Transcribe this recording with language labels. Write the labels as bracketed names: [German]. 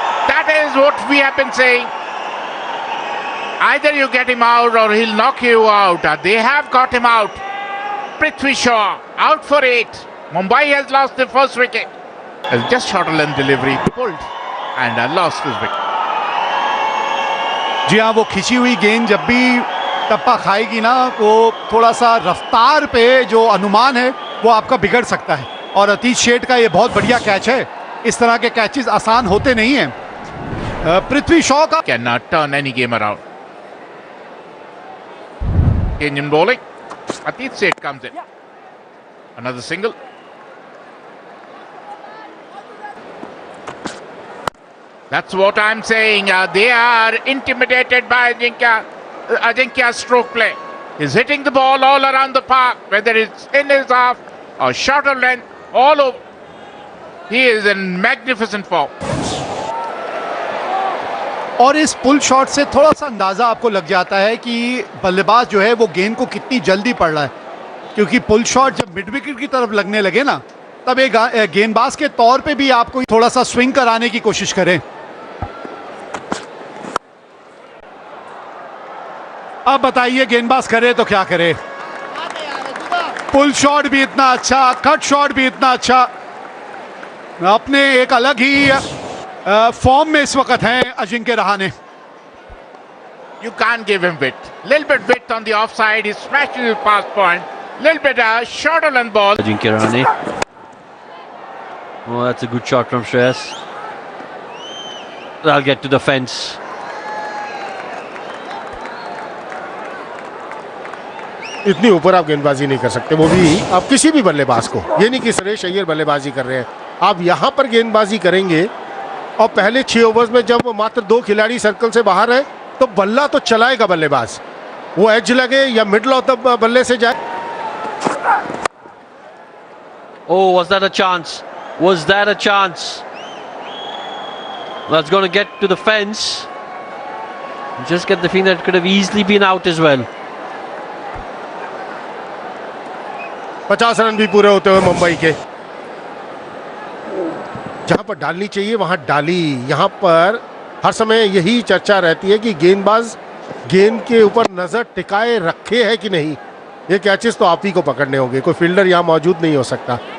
[English] That is what we have been saying. Either you get him out or he'll knock you out. They have got him out. Prithvi Shaw out for 8. Mumbai has lost the first wicket. Just short of length delivery, pulled and lost his wicket. [Hindi] जी हाँ, वो खिंची हुई गेंद जब भी टप्पा खाएगी ना, वो थोड़ा सा रफ्तार पे जो अनुमान है वो आपका बिगड़ सकता है। और अतीश शेठ का ये बहुत बढ़िया कैच है। इस तरह के कैचेस आसान होते नहीं हैं। पृथ्वी शॉ का [English] can turn any game around. Change in bowling. Atish Seth comes in. Another single. That's what I'm saying. They are intimidated by Ajinkya's stroke play. He's hitting the ball all around the park, whether it's in his half or shorter length, all over. He is in magnificent form. [Hindi] और इस pull shot से थोड़ा सा अंदाज़ा आपको लग जाता है कि बल्लेबाज जो है वो गेंद को कितनी जल्दी पड़ रहा है, क्योंकि पुल शॉट जब मिड विकेट की तरफ लगने लगे ना, तब एक गेंदबाज के तौर पे भी आपको थोड़ा सा स्विंग कराने की कोशिश करें। अब बताइए गेंदबाज करे तो क्या करे। पुल शॉट भी इतना अच्छा, कट शॉट भी इतना अच्छा, अपने एक अलग ही फॉर्म में इस वक्त हैं Ajinkya Rahane. [English] You can't give him width. Little bit width on the offside. He smashes his pass point. Little bit short on ball. Ajinkya Rahane. Oh, that's a good shot from Shreyas. I'll get to the fence. [Hindi] इतनी ऊपर आप गेंदबाजी नहीं कर सकते, वो भी आप किसी भी बल्लेबाज को। ये नहीं कि सुरेश अय्यर बल्लेबाजी कर रहे हैं, आप यहां पर गेंदबाजी करेंगे और पहले 6 ओवर्स में जब मात्र 2 खिलाड़ी सर्कल से बाहर है तो बल्ला तो चलाएगा बल्लेबाज, वो एज लगे या मिडल ऑफ द बल्ले से जाए। [English] Oh, was that a chance? Was that a chance? That's going to get to the fence. Just get the feeling that it could have easily been out as well. [Hindi] 50 run भी पूरे होते हुए मुंबई के। जहां पर डालनी चाहिए वहां डाली। यहां पर हर समय यही चर्चा रहती है कि गेंदबाज गेंद के ऊपर नजर टिकाए रखे है कि नहीं। ये कैचेस तो आप ही को पकड़ने होंगे, कोई फील्डर यहां मौजूद नहीं हो सकता।